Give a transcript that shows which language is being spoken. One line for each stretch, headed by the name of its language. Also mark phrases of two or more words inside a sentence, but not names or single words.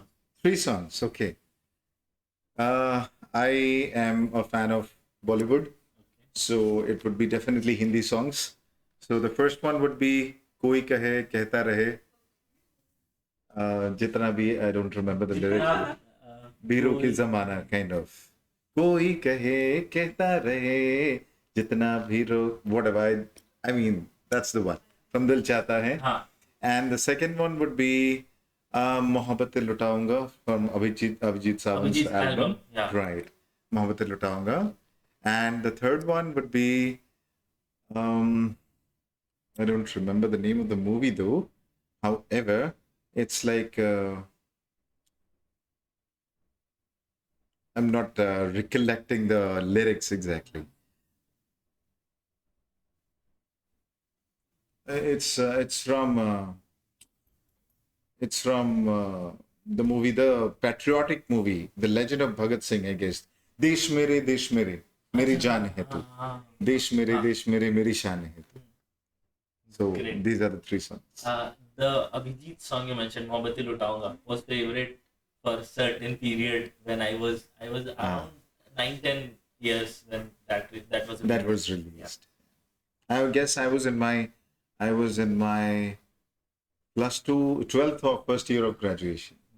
English: Three songs. Okay. I am a fan of Bollywood, so it would be definitely Hindi songs. So the first one would be Koi Kahe Kehta Rahe.
Hindi: जितना भी,
English: I don't remember the lyrics.
Hindi: बीरों की जमाना
English: kind of.
Hindi: कोई कहे कहता रहे जितना भी रो,
English: whatever. I mean, that's the one from Dil Chahta Hai.
Hindi: हाँ.
English: And the second one would be मोहब्बत लुटाऊंगा from Abhijit Sawant's Abhijit's album, yeah. Right. मोहब्बत लुटाऊंगा. And the third one would be um, I don't remember the name of the movie though. However, it's like I'm not recollecting the lyrics exactly. It's from the movie, the patriotic movie, The Legend of Bhagat Singh, I guess.
Hindi: देश मेरे मेरी जान है तू. देश मेरे मेरी शान है तू.
English: So Great. these are the three songs. The Abhijit song you mentioned, Mohabbat Lutaunga, was favorite for a certain period when I was around 9-10 years when that was That was released. I guess I was in my plus two, 12th or first year of graduation.